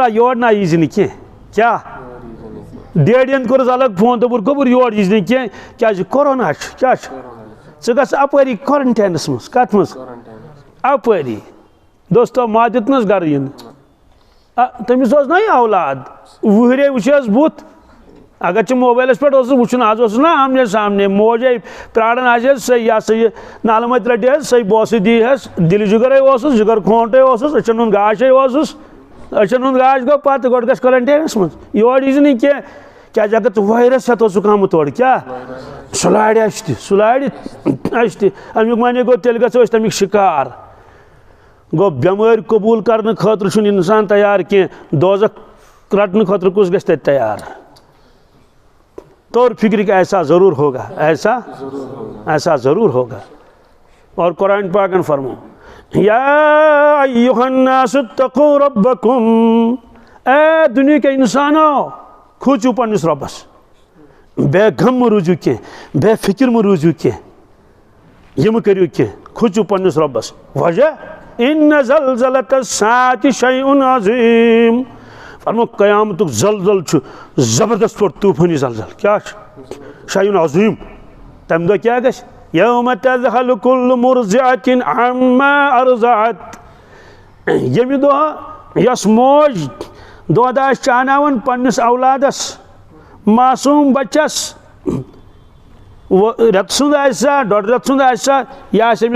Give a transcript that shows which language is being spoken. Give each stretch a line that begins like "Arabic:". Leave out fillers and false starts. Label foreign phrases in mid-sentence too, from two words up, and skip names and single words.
Kashmiri: یور نا ییٖزِ نہٕ کینٛہہ کیٛاہ ڈیڈین کوٚرُس الگ فون دوٚپُکھ گوٚبُر یور ییٖزِ نہٕ کینٛہہ کیٛازِ کورونا چھُ کیٛاہ چھُ ژٕ گژھ اپٲری کورنٹینس منٛز کتھ منٛز اپٲری دوستو ما دیُت نہٕ حظ گرٕ یِنہٕ تٔمِس اوس نا یہِ اولاد وٕہرے وٕچھس بُتھ اگر ژےٚ موبایلس پٮ۪ٹھ اوسُس وٕچھُن آز اوسُس نا آمنے سامنے موجے پیاران آسٮ۪س سۄ یہِ ہسا یہِ نالہٕ مٔتۍ رٹہس سۄے بوسہٕ دیٖہس دِلہِ جگرے اوسُس جگر کھونٹے اوسُس أچھن ہُنٛد گاشے اوسُس أچھن ہُنٛد گاش گوٚو پتہٕ گۄڈٕ گژھ کورنٹینس منٛز یور ییٖزِ نہٕ کینٛہہ کیٛازِ اگر ژٕ وایرس ہٮ۪تھ اوسُکھ آمُت تورٕ کیٛاہ سُہ لارِ اَسہِ تہِ سُہ لارِ اَسہِ تہِ امیُک معنی گوٚو تیٚلہِ گژھو أسۍ تمیُک شِکار گوٚو بٮ۪مٲرۍ قبوٗل کرنہٕ خٲطرٕ چھُنہٕ انسان تیار کینٛہہ دوزخ رٹنہٕ خٲطرٕ کُس گژھِ تتہِ تیار
Urdu: طور فکر کہ ایسا ضرور ہوگا ایسا ضرور ہوگا اور
Kashmiri: قرآن پاکن فرمو
Arabic: یا ایہا الناس اتقوا ربکم
Urdu: اے دنیا کے انسانو
Kashmiri: کھوژِو پننس رۄبس بے غم مہ روٗزِو کینٛہہ بے فکر مہ روٗزِو کینٛہہ یہِ مہ کٔرِو کینٛہہ کھوژِو پننس رۄبس وجہ
Arabic: ان زلزلۃ الساعۃ شیء عظیم
Kashmiri: فرمو قیامتُک زلزل چھُ زبردست پٲٹھۍ طوٗفٲنی زلزل کیٛاہ چھُ
Arabic: شیء عظیم
Kashmiri: تمہِ دۄہ کیٛاہ گژھِ
Arabic: یوم تذہل کل مرضعۃ عما ارضعت
Kashmiri: ییٚمہِ دۄہ یۄس موج دۄد آسہِ چاوناوان پننس اولادس معصوٗم بچس رٮ۪تہٕ سُنٛد آسہِ سا ڈۄڈ رٮ۪تہٕ سُنٛد آسہِ سا یہِ آسہِ أمِس